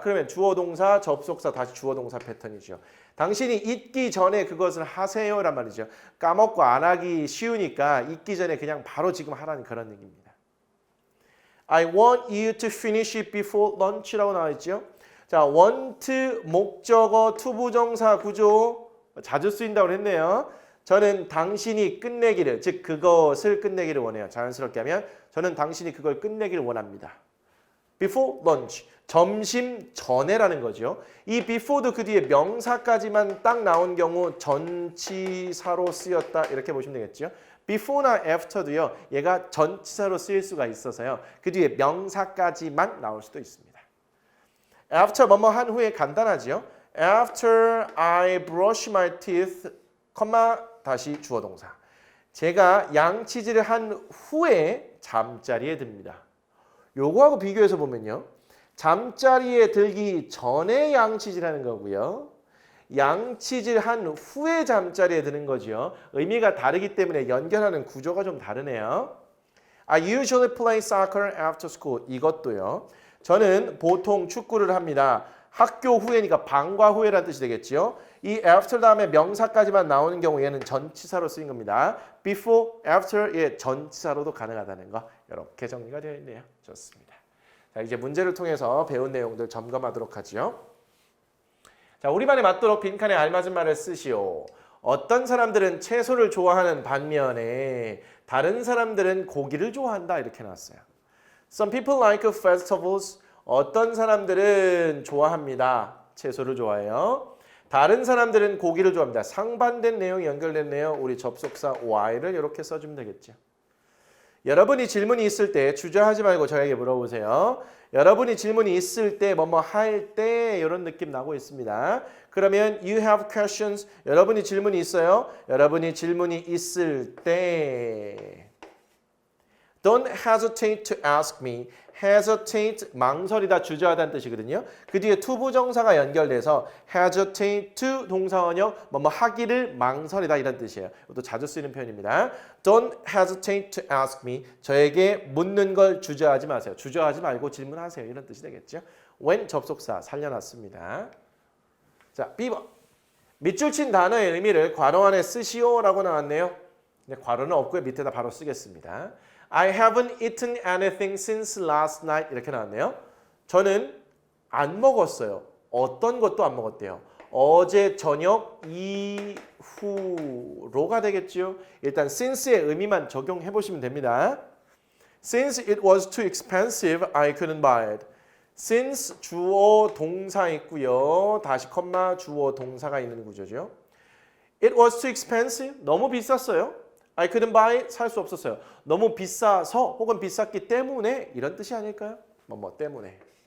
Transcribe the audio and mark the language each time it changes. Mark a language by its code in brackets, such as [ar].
[ko] 그러면 주어 동사, 접속사, 다시 주어 동사 패턴이죠. 당신이 잊기 전에 그것을 하세요란 말이죠. 까먹고 안 하기 쉬우니까 잊기 전에 그냥 바로 지금 하라는 그런 얘기입니다. [en] I want you to finish it before lunch라고 [ko] 나와 있죠. 자, want 목적어 투부정사 구조 자주 쓰인다고 했네요. 저는 당신이 끝내기를, 즉 그것을 끝내기를 원해요. 자연스럽게 하면 저는 당신이 그걸 끝내기를 원합니다. [en] Before lunch, [ko] 점심 전에라는 거죠. 이 before도 그 뒤에 명사까지만 딱 나온 경우 전치사로 쓰였다 이렇게 보시면 되겠죠. before나 after도요. 얘가 전치사로 쓰일 수가 있어서요. 그 뒤에 명사까지만 나올 수도 있습니다. after 뭐뭐 한 후에 간단하지요. [en] After I brush my teeth, [ko] 다시 주어 동사. 제가 양치질을 한 후에 잠자리에 듭니다. 요거하고 비교해서 보면요. 잠자리에 들기 전에 양치질하는 거고요. 양치질 한 후에 잠자리에 드는 거죠. 의미가 다르기 때문에 연결하는 구조가 좀 다르네요. [en] I usually play soccer after school. [ko] 이것도요. 저는 보통 축구를 합니다. 학교 후에니까 방과 후에라는 뜻이 되겠죠. 이 after 다음에 명사까지만 나오는 경우 얘는 전치사로 쓰인 겁니다. before, after의 전치사로도 가능하다는 거 이렇게 정리가 되어 있네요. 좋습니다. 자, 이제 문제를 통해서 배운 내용들 점검하도록 하죠. 자, 우리말에 맞도록 빈칸에 알맞은 말을 쓰시오. 어떤 사람들은 채소를 좋아하는 반면에 다른 사람들은 고기를 좋아한다 이렇게 나왔어요. [en] Some people like vegetables. [ko] 어떤 사람들은 좋아합니다. 채소를 좋아해요. 다른 사람들은 고기를 좋아합니다. 상반된 내용이 연결됐네요. 우리 접속사 y를 이렇게 써주면 되겠죠. 여러분이 질문이 있을 때 주저하지 말고 저에게 물어보세요. 여러분이 질문이 있을 때 뭐뭐 할 때 이런 느낌 나고 있습니다. 그러면 [en] you have questions. [ko] 여러분이 질문이 있어요. 여러분이 질문이 있을 때 [en] Don't hesitate to ask me. [ko] hesitate, 망설이다, 주저하다는 뜻이거든요. 그 뒤에 투부정사가 연결돼서 hesitate to 동사원형, 뭐뭐 하기를 망설이다 이런 뜻이에요. 이것도 자주 쓰이는 표현입니다. [en] Don't hesitate to ask me. [ko] 저에게 묻는 걸 주저하지 마세요. 주저하지 말고 질문하세요. 이런 뜻이 되겠죠. when 접속사 살려놨습니다. 자, B번. 밑줄 친 단어의 의미를 괄호 안에 쓰시오라고 나왔네요. 괄호는 없고요. 밑에다 바로 쓰겠습니다. [en] I haven't eaten anything since last night [ko] 이렇게 나왔네요. 저는 안 먹었어요. 어떤 것도 안 먹었대요. 어제 저녁 이후로가 되겠죠. 일단 since의 의미만 적용해 보시면 됩니다. [en] Since it was too expensive, I couldn't buy it. [ko] Since 주어 동사 있고요. 다시 컴마 주어 동사가 있는 구조죠. [en] It was too expensive. [ko] 너무 비쌌어요. [en] I couldn't buy it. [ko] 살 수 없었어요. 너무 비싸서 혹은 비쌌기 때문에 이런 뜻이 아닐까요? 뭐 때문에.